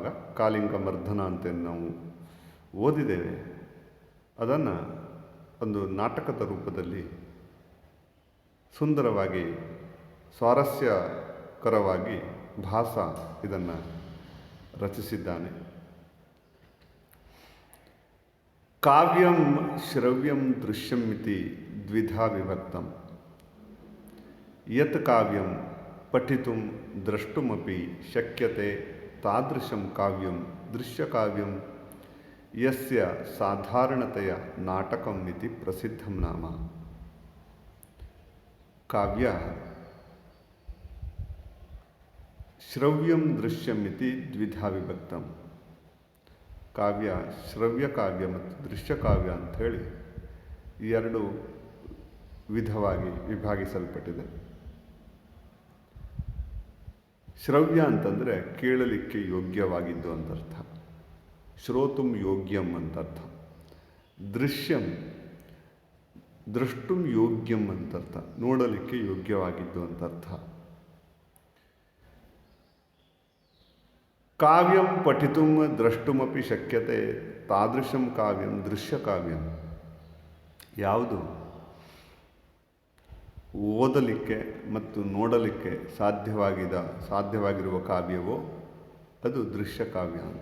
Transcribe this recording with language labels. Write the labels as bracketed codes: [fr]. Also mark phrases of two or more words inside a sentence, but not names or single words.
[kn] ಕಾಳಿಂಗ ಮರ್ದನ ಅಂತ ನಾವು ಓದಿದ್ದೇವೆ. ಅದನ್ನು ಒಂದು ನಾಟಕದ ರೂಪದಲ್ಲಿ ಸುಂದರವಾಗಿ, ಸ್ವಾರಸ್ಯಕರವಾಗಿ ಭಾಸ ಇದನ್ನು ರಚಿಸಿದ್ದಾನೆ. [sa] ಕಾವ್ಯಂ ಶ್ರವ್ಯಂ ದೃಶ್ಯಂ ಇತಿ ದ್ವಿಧಾ ವಿಭಕ್ತಂ. ಯತ್ ಕಾವ್ಯಂ ಪಠಿತುಂ ದ್ರಷ್ಟುಮಪಿ ಶಕ್ಯತೆ ತಾದೃಶಂ ಕಾವ್ಯಂ ದೃಶ್ಯಕಾವ್ಯಂ ಯಸ್ಯ ಸಾಧಾರಣತೆಯ ನಾಟಕಂ ಇತಿ ಪ್ರಸಿದ್ಧಂ ನಾಮ. ಕಾವ್ಯ ಶ್ರವ್ಯಂ ದೃಶ್ಯಂ ಇತಿ ದ್ವಿಧಾ ವಿಭಕ್ತಂ. [kn] ಕಾವ್ಯ ಶ್ರವ್ಯ ಕಾವ್ಯ ಮತ್ತು ದೃಶ್ಯಕಾವ್ಯ ಅಂಥೇಳಿ ಎರಡು ವಿಧವಾಗಿ ವಿಭಾಗಿಸಲ್ಪಟ್ಟಿದೆ. ಶ್ರವ್ಯ ಅಂತಂದರೆ ಕೇಳಲಿಕ್ಕೆ ಯೋಗ್ಯವಾಗಿದ್ದು ಅಂತರ್ಥ, [sa] ಶ್ರೋತುಂ ಯೋಗ್ಯಂ [kn] ಅಂತರ್ಥ. [sa] ದೃಶ್ಯಂ ದ್ರಷ್ಟುಂ ಯೋಗ್ಯಂ [kn] ಅಂತರ್ಥ, ನೋಡಲಿಕ್ಕೆ ಯೋಗ್ಯವಾಗಿದ್ದು ಅಂತರ್ಥ. [sa] ಕಾವ್ಯಂ ಪಠಿತುಂ ದ್ರಷ್ಟುಮಪಿ ಶಕ್ಯತೆ ತಾದೃಶಂ ಕಾವ್ಯಂ ದೃಶ್ಯಕಾವ್ಯಂ. [kn] ಯಾವುದು ಓದಲಿಕ್ಕೆ ಮತ್ತು ನೋಡಲಿಕ್ಕೆ ಸಾಧ್ಯವಾಗಿರುವ ಕಾವ್ಯವೋ ಅದು ದೃಶ್ಯಕಾವ್ಯ ಅಂತ.